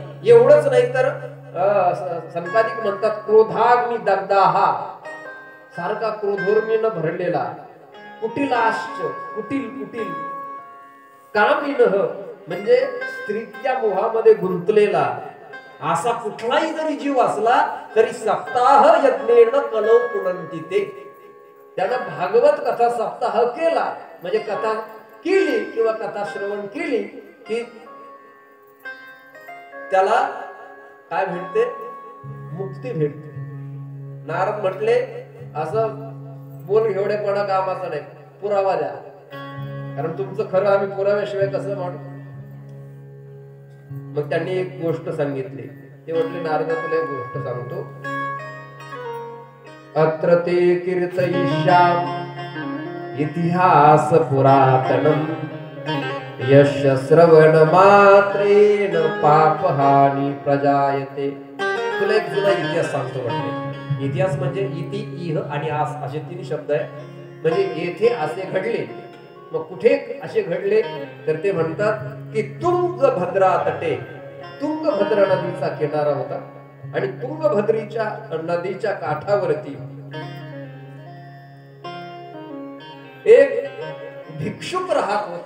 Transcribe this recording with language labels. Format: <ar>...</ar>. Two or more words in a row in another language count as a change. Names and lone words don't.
<mr>एवढंच नाही तर संकादिक म्हणतात</mr> <sa>क्रोधाग्नी दग्धाहा.</sa> <mr>सारखा क्रोधोर्मीनं भरलेला,</mr> <sa>कुटिलाश्च कुटिल कामिनः</sa> <mr>म्हणजे स्त्रीच्या मोहामध्ये गुंतलेला असा कुठलाही जरी जीव असला तरी</mr> <sa>सप्ताह यज्ञेन कलौ पुनंती ते.</sa> <mr>त्यानं भागवत कथा सप्ताह केला म्हणजे कथा केली किंवा कथा श्रवण केली की त्याला काय भेटते? मुक्ती भेटते. नारद म्हटले असं बोल एवढेपणा कामाचा नाही, पुरावा द्या. कारण तुमचं खरं आम्ही पुराव्याशिवाय कसं म्हणू? मग त्यांनी एक गोष्ट सांगितली. ते म्हटले नारदा तुला एक गोष्ट सांगतो.</mr> <sa>अत्र ते कीर्तयिष्याम इतिहास पुरातनम यश श्रवण मात्रेण पापहानी प्रजायते.</sa> <mr>तुला एक जुना इतिहास सांगतो. म्हटले इतिहास म्हणजे इति इह आणि आस असे तीन शब्द आहे. म्हणजे येथे असे घडले. मग कुठे असे घडले तर ते म्हणतात की</mr> <sa>तुंगभद्रा तटे,</sa> <mr>तुंगभद्रा नदीचा किनारा होता आणि तुंगभद्रीच्या नदीच्या काठावरती एक भिक्षुक राहत होता.</mr>